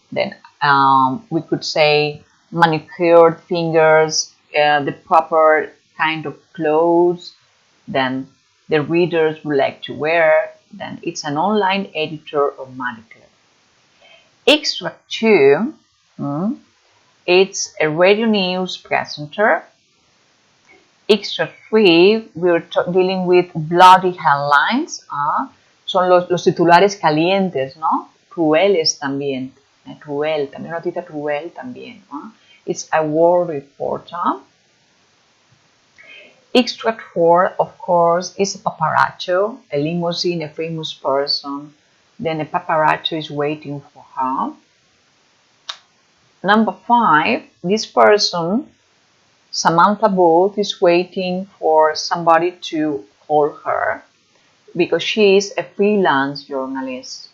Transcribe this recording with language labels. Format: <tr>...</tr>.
<en>Then we could say manicured fingers, the proper kind of clothes, then the readers would like to wear. Then it's an online editor of Marie Claire. Extract 2, it's a radio news presenter. Extract 3, we're dealing with bloody headlines.</en> <es>Son los titulares calientes, ¿no? Crueles también. Cruel, también una noticia cruel también.</es> <en>It's a war reporter. Extract 4, of course, is a paparazzo, a limousine, a famous person. Then a paparazzo is waiting for her. Number 5, this person, Samantha Booth, is waiting for somebody to call her because she is a freelance journalist.</en>